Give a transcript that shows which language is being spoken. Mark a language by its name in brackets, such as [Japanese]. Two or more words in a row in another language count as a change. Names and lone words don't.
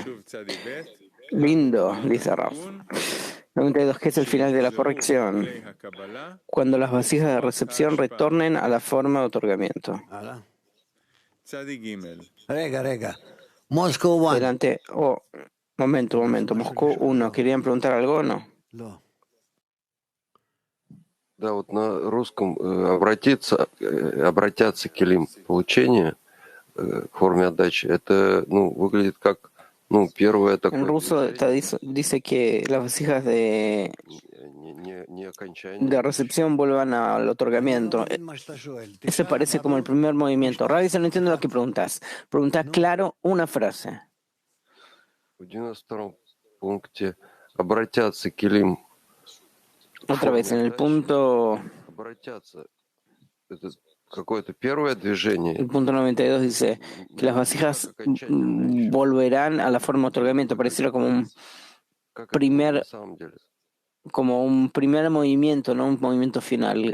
[Spanish] Lindo, dice Raf. 92. ¿Qué es el final de la corrección? Cuando las vasijas de recepción retornen a la forma de otorgamiento. Adelante. Oh, momento. Moscú 1. ¿Querían preguntar algo o no? [Russian] Да, вот на русском обратятся к келим получения к форме отдачи. Это, выглядит как, первое такое. [Spanish] En ruso dice que las vasijas de recepción vuelvan al otorgamiento. Eso parece como el primer movimiento. Ravi, no entiendo lo que preguntas. Pregunta claro una frase. [Russian] В 92-м пункте обратятся к келим. [Spanish] Otra vez, en el punto... El punto 92 dice que las vasijas volverán a la forma de otorgamiento. Pareciera como un primer movimiento, no un movimiento final.